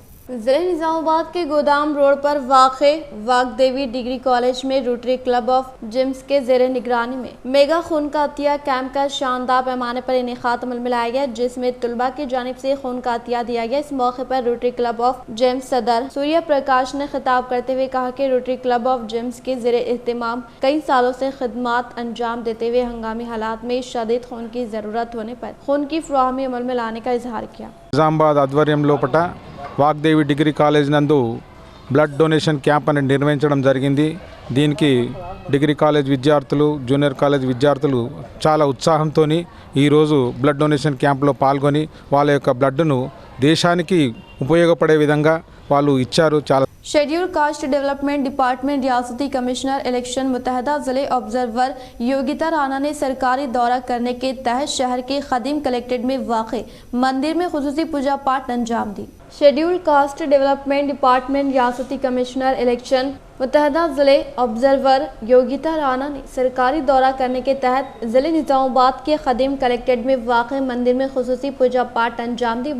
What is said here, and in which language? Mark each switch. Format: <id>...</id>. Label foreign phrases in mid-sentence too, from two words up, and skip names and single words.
<ur>ضلع نظام آباد کے گودام روڈ پر واقع واگدیوی ڈگری کالج میں روٹری کلب آف جیمز کے زیر نگرانی میں میگا خون کا عطیہ کیمپ کا شاندار پیمانے پر انعقاد عمل میں لایا گیا، جس میں طلباء کی جانب سے خون کا عطیہ دیا گیا۔ اس موقع پر روٹری کلب آف جیمز صدر سوریہ پرکاش نے خطاب کرتے ہوئے کہا کہ روٹری کلب آف جیمز کے زیر اہتمام کئی سالوں سے خدمات انجام دیتے ہوئے ہنگامی حالات میں شدید خون کی ضرورت ہونے پر خون کی فراہمی عمل میں لانے کا اظہار کیا۔</ur> <te>نظام آباد ఆధ్వర్యం లోపట వాగ్దేవి</te> <en>degree college</en> <te>నందు</te> <en>blood donation camp</en> <te>అనేది నిర్వహించడం జరిగింది। దీనికి</te> <en>degree college</en> <te>విద్యార్థులు,</te> <en>junior college</en> <te>విద్యార్థులు చాలా ఉత్సాహంతో ఈరోజు</te> <en>blood donation campలో</en> <te>పాల్గొని వాళ్ళ యొక్క బ్లడ్ను దేశానికి ఉపయోగపడే విధంగా వాళ్ళు ఇచ్చారు। చాలా</te> <en>Scheduled Caste Development Department</en> <ur>ریاستی</ur> <en>Commissioner Election</en> <ur>متحدہ ضلعے آبزرور یوگیتا رانا نے سرکاری دورہ کرنے کے تحت شہر کے قدیم کلکٹریٹ میں واقع مندر میں خصوصی پوجا پاٹ انجام دی.</ur> <en>Scheduled Caste Development Department</en> <ur>ریاستی</ur> <en>Commissioner Election</en> <ur>متحدہ ضلعے آبزرور یوگیتا رانا نے سرکاری دورہ کرنے کے تحت ضلع نظام آباد کے قدیم کلکٹریٹ میں واقع مندر میں خصوصی پوجا پاٹ انجام دی.</ur>